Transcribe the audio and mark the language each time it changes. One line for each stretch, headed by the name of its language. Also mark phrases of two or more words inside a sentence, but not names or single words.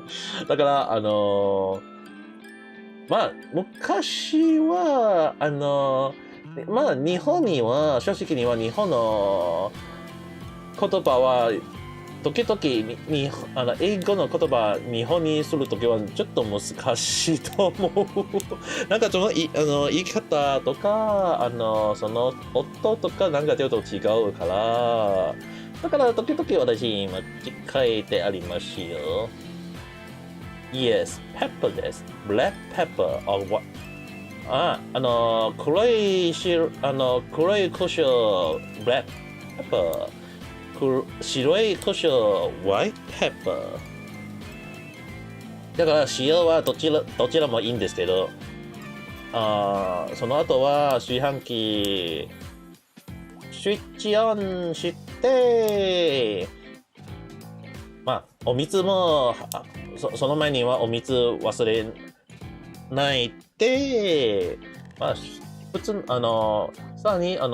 Japanese: だからまあ昔はまあ日本には正直には日本の言葉は時々英語の言葉日本にするときはちょっと難しいと思う。なんかその言い方とかその音とかなんかちょっと違うから、だから時々私間違えてありますよ。
English: Yes, pepper
Japanese: です。
English: Black pepper or what?
Japanese: 黒い胡椒
English: Black pepper。
Japanese: 白い胡椒
English: White pepper
Japanese: だから塩はどちらもいいんですけど、その後は炊飯器スイッチオンして、まあお水もその前にはお水忘れないで、まあ普通さらに